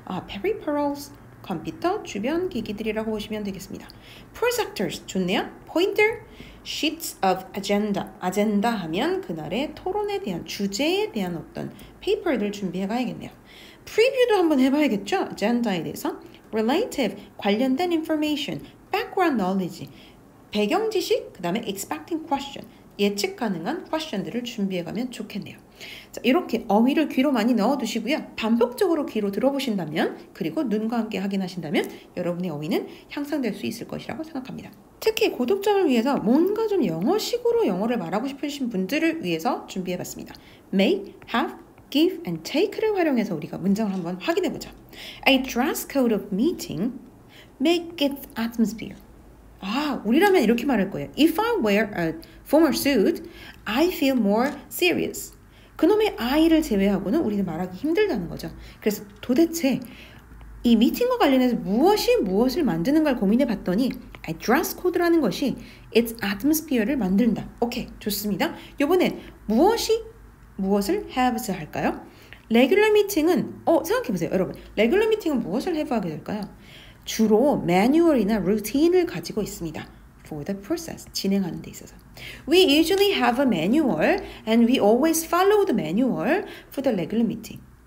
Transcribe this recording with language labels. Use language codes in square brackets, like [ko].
[ko] peripherals, 컴퓨터 주변 기기들이라고 보시면 되겠습니다. [en] Projectors, 좋네요. Pointer, sheets of agenda. [ko] 아젠다 하면 그날의 토론에 대한 주제에 대한 어떤 페이퍼를 준비해 가야겠네요. 프리뷰도 한번 해봐야겠죠? 아젠다에 대해서. [en] Relative, 관련된 information. [ko] Background knowledge, 배경 지식. 그 다음에 [en] expecting question, [ko] 예측 가능한 question들을 준비해가면 좋겠네요. 자, 이렇게 어휘를 귀로 많이 넣어두시고요. 반복적으로 귀로 들어보신다면 그리고 눈과 함께 확인하신다면 여러분의 어휘는 향상될 수 있을 것이라고 생각합니다. 특히 고득점을 위해서 뭔가 좀 영어식으로 영어를 말하고 싶으신 분들을 위해서 준비해봤습니다. Make, have, give and take를 활용해서 우리가 문장을 한번 확인해보자. [en] A dress code of meeting make its atmosphere. [ko] 우리라면 이렇게 말할 거예요. [en] If I wear a formal suit, I feel more serious. [ko] 그놈의 I를 제외하고는 우리는 말하기 힘들다는 거죠. 그래서 도대체 이 미팅과 관련해서 무엇이 무엇을 만드는가를 고민해 봤더니 dress code라는 것이 its atmosphere를 만든다. 오케이, 좋습니다. 이번엔 무엇을 have's 할까요? 레귤러 미팅은 생각해보세요. 여러분, 레귤러 미팅은 무엇을 have 하게 될까요? 주로 매뉴얼이나 루틴을 가지고 있습니다. [en] For the process, [ko] 진행하는 데 있어서. [en] We usually have a manual and we always follow the manual for the regular meeting.